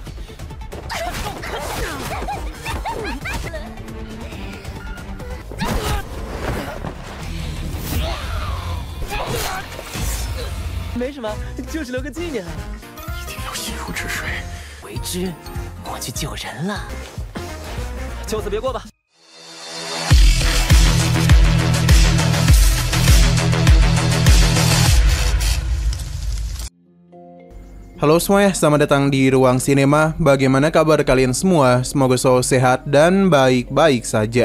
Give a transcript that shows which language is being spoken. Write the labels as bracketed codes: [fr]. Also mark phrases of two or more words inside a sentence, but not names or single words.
[zh] 没什么，就是留个纪念。一定要心如止水。为之，我去救人了。就此别过吧。 [id] Halo semuanya, selamat datang di Ruang Sinema. Bagaimana kabar kalian semua? Semoga selalu sehat dan baik-baik saja.